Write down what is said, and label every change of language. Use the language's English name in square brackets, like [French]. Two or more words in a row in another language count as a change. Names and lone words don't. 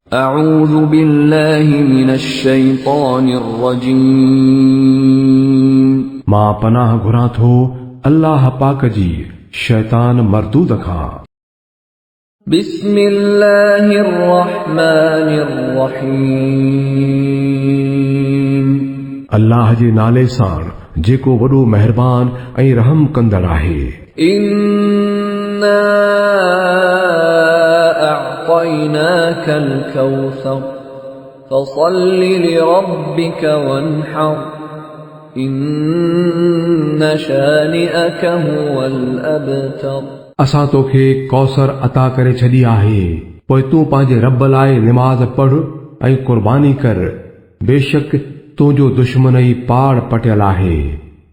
[Arabic] أعوذ بالله من الشيطان الرجيم [Sindhi] मां पनाह घुरां थो अल्लाह पाक जी शैतान मरदूद खां। [Arabic] بسم الله الرحمن الرحيم [Sindhi] अल्लाह जे नाले सां जेको वॾो महिरबान ऐं रहम कंदड़ आहे। [Arabic] إنا أعطيناك الكوثر فصل لربك وانحر إن شانئك هو الأبتر [Sindhi] असां तोखे कौसर अता करे छॾी आहे, पोइ तूं पंहिंजे रब लाइ निमाज़ पढ़ ऐं कुर्बानी कर, बेशक तुंहिंजो दुश्मन ई पाड़ पटियल आहे।